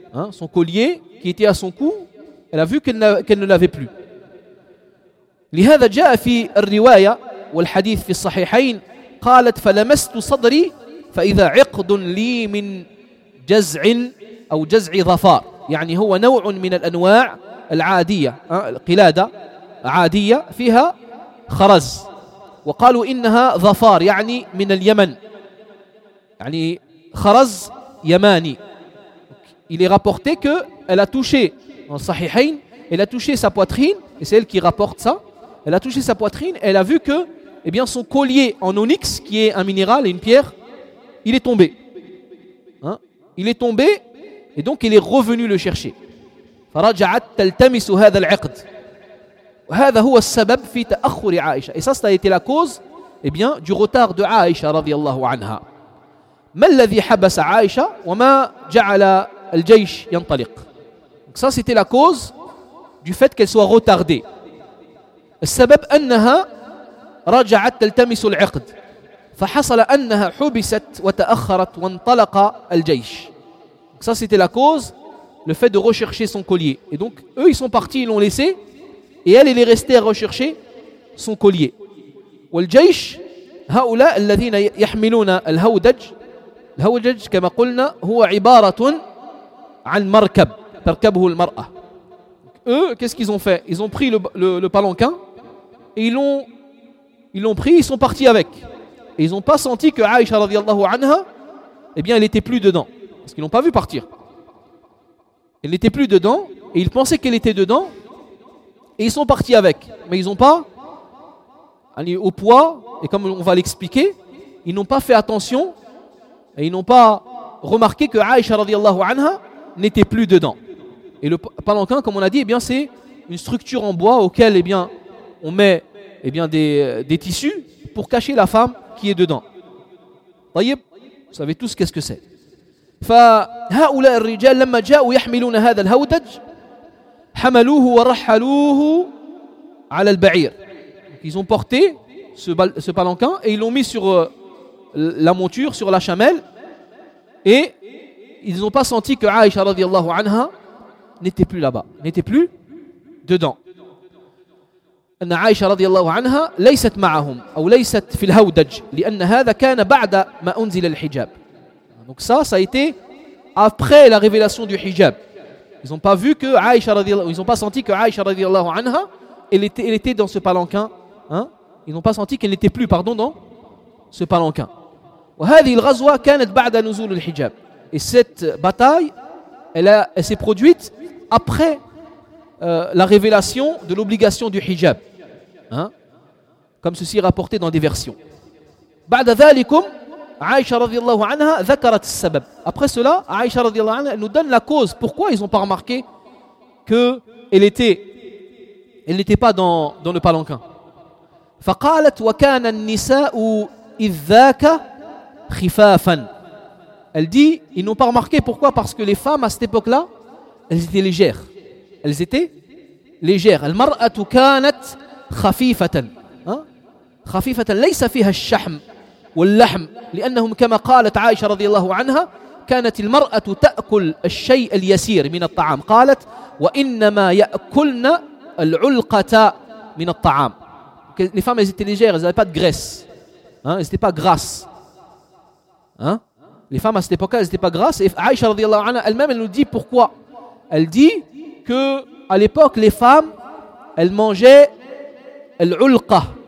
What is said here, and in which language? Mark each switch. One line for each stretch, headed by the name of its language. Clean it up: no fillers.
French: Son collier qui était à son cou, elle a vu qu'elle ne l'avait plus.
Arabic: لهذا جاء في الرواية والحديث في الصحيحين قالت فلمست صدري فإذا عقد لي من جزع أو جزع ظفار يعني هو نوع من الأنواع العادية القلادة عادية فيها خرز وقالوا إنها ظفار يعني من اليمن يعني خرز يماني.
French: Il est rapporté que elle a touché en Sahihain, elle a touché sa poitrine, et c'est elle qui rapporte ça. Elle a touché sa poitrine, elle a vu que, eh bien, son collier en onyx, qui est un minéral et une pierre, il est tombé. Il est tombé et donc il est revenu le chercher.
Arabic: فرجعت تلتمس هذا العقد. هذا هو السبب في تأخر عائشة.
French: Et ça, ça a été la cause, eh bien, du retard de عائشة
Arabic: رضي الله عنها. ما الذي حبس عائشة وما جعل الجيش ينطلق.
French: Donc ça, c'était la cause du fait qu'elle soit retardée.
Arabic: السبب أنها رجعت تلتمس العقد. فحصل أنها حبست وتأخرت وانطلق الجيش.
French: Donc ça, c'était la cause, le fait de rechercher son collier. Et donc, eux, ils sont partis, ils l'ont laissé. Et elle est restée à rechercher son collier.
Arabic: والجيش هؤلاء الذين يحملون الهودج. الهودج كما قلنا هو عبارة عن مركب تركبه المرأة.
French: Eux, qu'est-ce qu'ils ont fait? Ils ont pris le palanquin et ils l'ont pris, ils sont partis avec. Et ils n'ont pas senti que Aïcha radiallahu anha, eh bien, elle n'était plus dedans. Parce qu'ils n'ont pas vu partir. Elle n'était plus dedans et ils pensaient qu'elle était dedans. Et ils sont partis avec, mais ils n'ont pas allé au poids, et comme on va l'expliquer, ils n'ont pas fait attention et ils n'ont pas remarqué que Aïcha radiallahu anha n'était plus dedans. Et le palanquin, comme on a dit, eh bien, c'est une structure en bois auquel, eh bien, on met, eh bien, des tissus pour cacher la femme qui est dedans. Voyez, vous savez tous qu'est-ce que c'est.
Arabic: فهؤلاء الرجال لما جاءوا يحملون هذا الهودج حملوه ورحلوه على البعير.
French: Ils ont porté ce palanquin et ils l'ont mis sur la monture, sur la chamelle, et ils n'ont pas senti que Aïcha radiallahu anha n'était plus là-bas, n'était plus dedans.
Arabic: أن عائشة رضي الله عنها ليست معهم أو ليست في الهودج، لأن هذا كان بعد ما أنزل الحجاب.
French: Donc ça, ça a été après la révélation du hijab. Ils n'ont pas vu que Aïcha, ils n'ont pas senti que Aïcha radiallahu anha, elle était dans ce palanquin. Hein? Ils n'ont pas senti qu'elle n'était plus, pardon, dans ce palanquin.
Arabic: وهذه الغزوة كانت بعد نزول الحجاب.
French: Et cette bataille, elle s'est produite après la révélation de l'obligation du hijab. Hein? Comme ceci est rapporté dans des versions.
Arabic: بعد ذلكم عائشة رضي الله عنها ذكرت السبب.
French: Après cela, عائشة
Arabic: رضي الله عنها
French: nous donne la cause pourquoi ils n'ont pas remarqué que elle n'était pas dans le palanquin.
Arabic: فقالت وكان النساء إذاك خفافا.
French: Elle dit ils n'ont pas remarqué pourquoi, parce que les femmes à cette époque-là elles étaient légères.
Arabic: المرأة كانت خفيفة. خفيفة ليس فيها الشحم واللحم، لأنهم كما قالت عائشة رضي الله عنها كانت المرأة تأكل الشيء اليسير من الطعام، قالت وإنما يأكلن العلقة من الطعام.
French: Les femmes elles étaient légères, elles n'avaient pas de graisse, hein, elles n'étaient pas grasses. Hein? Les femmes à cette époque elles n'étaient pas grasses. Et Aïcha
Arabic: رضي الله عنها
French: elle-même elle nous dit pourquoi. Elle dit que à l'époque les femmes elles mangeaient العلقة.